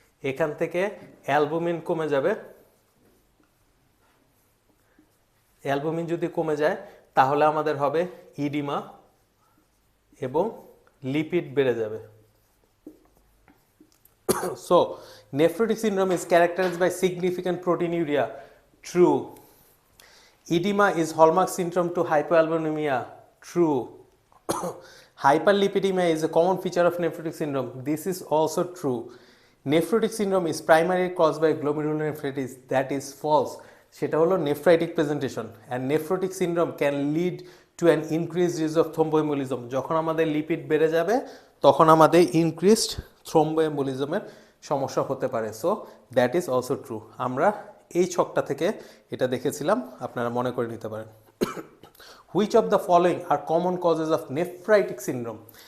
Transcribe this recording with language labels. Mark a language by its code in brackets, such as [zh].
[bn] এখান থেকে অ্যালবুমিন কমে যাবে। অ্যালবুমিন যদি কমে যায় তাহলে আমাদের হবে ইডিমা এবং লিপিড বেড়ে যাবে। [en] So, nephrotic syndrome is characterized by significant proteinuria, true. Edema is hallmark symptom to hypoalbuminemia, true. Hyperlipidemia is a common feature of nephrotic syndrome, this is also true. Nephrotic syndrome is primarily caused by glomerulonephritis, that is false. [bn] সেটা হলো [en] nephritic presentation, and nephrotic syndrome can lead to an increased risk of thromboembolism. [bn] যখন আমাদের lipid বেড়ে যাবে তখন আমাদের increased thromboembolism-এর সমস্যা হতে পারে। [en] So that is also true. [bn] আমরা এই ছকটা থেকে এটা দেখেছিলাম, আপনারা মনে করে নিতে পারেন। [en] Which of the following are common causes of nephritic syndrome?